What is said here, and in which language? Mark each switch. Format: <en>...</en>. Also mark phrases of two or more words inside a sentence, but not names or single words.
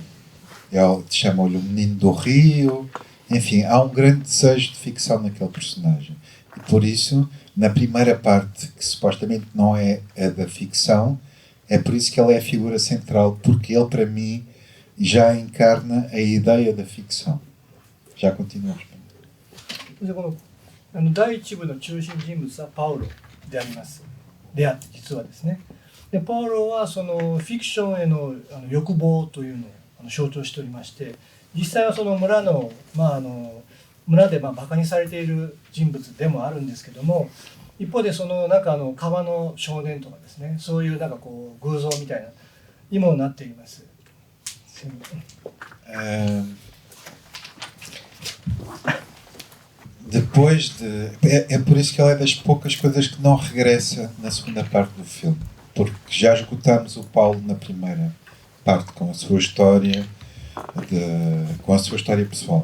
<pt>Chamam-lhe o menino do rio. Enfim, há um grande desejo de ficção naquele personagem. E por isso, na primeira parte, que supostamente não é a da ficção, é por isso que ele é a figura central, porque ele, para mim, já encarna a ideia da ficção. Já continuamos.</pt> <ja>第一部の中心人物はパウロであります。であって実はですね。でパウロはそのフィクションへの欲望というのを象徴しておりまして、実際はその村の村でバカにされている人物でもあるんですけども、一方でそのなんか川の少年とかですね、そういうなんかこう偶像みたいなにもなっています。</ja> <pt>Depois de. É por isso que ela é das poucas coisas que não regressa na segunda parte do filme. Porque já esgotamos o Paulo na primeira parte com a sua história, com a sua história pessoal.</pt>